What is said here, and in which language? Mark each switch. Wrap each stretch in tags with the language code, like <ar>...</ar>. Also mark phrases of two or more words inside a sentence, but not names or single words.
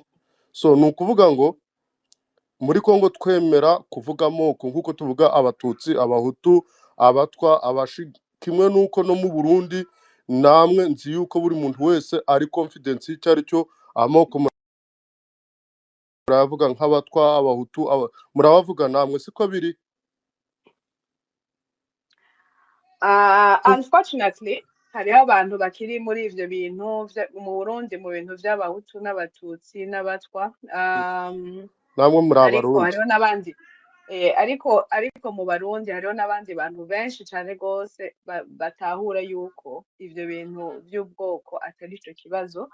<rw>So ni ukuvuga ngo muri Kongo twemera kuvuga amoko nk'uko tuvuga abatutsi, abahutu, abatwa, kimwe n'uko no mu Burundi namwe nzi yuko buri muntu wese ari confidence y'icyo ari cyo. Amoko muravuga nk'abatwa, abahutu, murabavuga namwe siko biri?</rw> <rn>Unfortunately hariho abantu bakiri muri ivyo bintu mu Burundi mu bintu vy'abahutu n'abatutsi n'abatwa namwe muri ariko Abarundi. hariho n'abandi ariko mu Barundi hariho n'abandi bantu benshi cyane rwose batahura yuko ivyo bintu by'ubwoko atari ico kibazo.</rn>